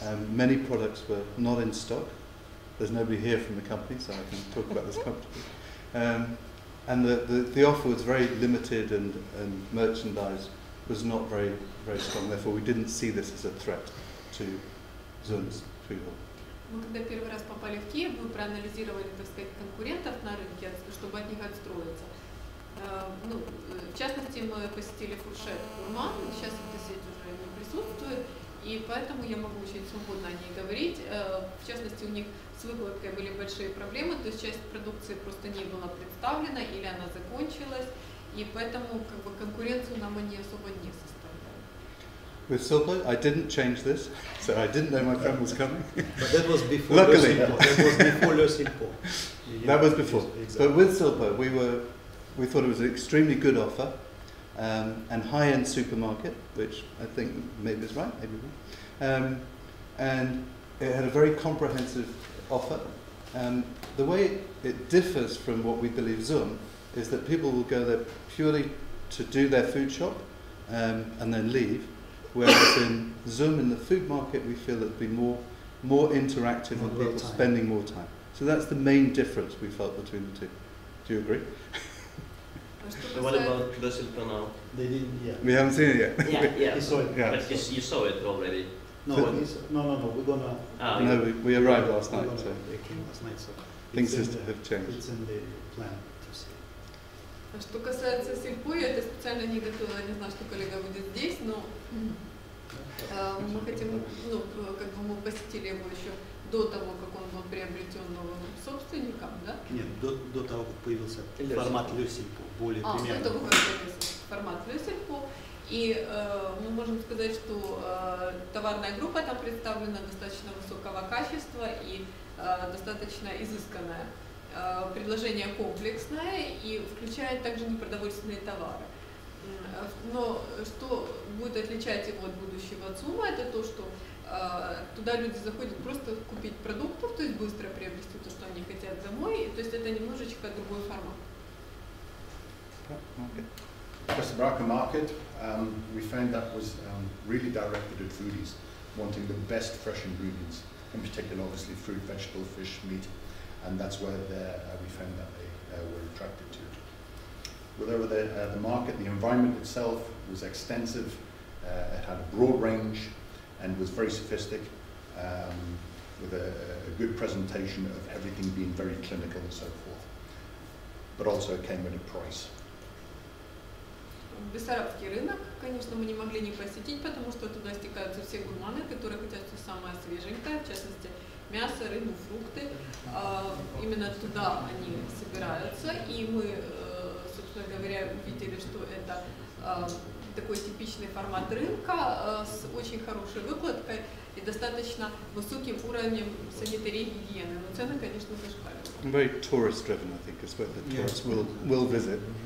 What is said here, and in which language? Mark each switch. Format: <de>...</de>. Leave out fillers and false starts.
<en>Many products were not in stock. There's nobody here from the company, so I can talk about this company. And the offer was very limited, and merchandise was not very strong. Therefore, we didn't see this as a threat to Zoom's food hall.</en> <ru>Мы когда первый раз попали в Киев, мы проанализировали, так сказать, конкурентов на рынке, чтобы от них отстроиться. Ну, в частности, мы посетили Fourchette Gourmand, сейчас эта сеть уже не присутствует, и поэтому я могу очень свободно о ней говорить. В частности, у них с выкладкой были большие проблемы, то есть часть продукции просто не была представлена или она закончилась, и поэтому как бы конкуренцию нам они особо не составляли.</ru> <en>With Silpo, I didn't change this, so I didn't know my friend was coming. But that was before. Luckily, that was before Le Silpo. That was before. Exactly. But with Silpo, we thought it was an extremely good offer, and high-end supermarket, which I think maybe is right, maybe wrong. And it had a very comprehensive offer. The way it differs from what we believe Zoom is that people will go there purely to do their food shop and then leave, whereas in Zoom, in the food market, we feel it'd be more interactive and people spending more time. So that's the main difference we felt between the two. Do you agree? What about Le Silpo now? They didn't. Yeah. We haven't seen it yet. Yeah. He saw it. Yeah. But you saw it already. No, no. We're gonna. No, we arrived last night, so They came last night, so things have changed. It's in the plan to see.</en> <ru>Что касается Сильпо, я это специально не готовила, не знаю, что коллега будет здесь, но мы хотим, ну, как бы мы посетили его еще до того, как он был приобретен новым собственником, да? Нет, до того, как появился формат Le Silpo, более премиальный. До того, как появился формат Le Silpo. И мы можем сказать, что товарная группа там представлена достаточно высокого качества и достаточно изысканная. Предложение комплексное и включает также непродовольственные товары. Но что будет отличать его от будущего ЦУМа, это то, что туда люди заходят просто купить продуктов, то есть быстро приобрести то, что они хотят домой, то есть это немножечко другой формат.</ru> <en>Casablanca market, we found that was really directed at foodies, wanting the best fresh ingredients, in particular obviously fruit, vegetable, fish, meat, and that's where we found that they were attracted to it. Well, over the market, the environment itself was extensive, it had a broad range and was very sophisticated, with a good presentation of everything being very clinical and so forth, but also it came at a price.</en> <ru>Бессарабский рынок, конечно, мы не могли не посетить, потому что туда стекаются все гурманы, которые хотят все самое свеженькое, в частности, мясо, рыбу, фрукты. Именно туда они собираются, и мы, собственно говоря, увидели, что это такой типичный формат рынка с очень хорошей выкладкой и достаточно высоким уровнем санитарии и гигиены. Но цены, конечно, зашкаливают.</ru> <en>Very tourist driven, I think, is where the tourists will visit.</en>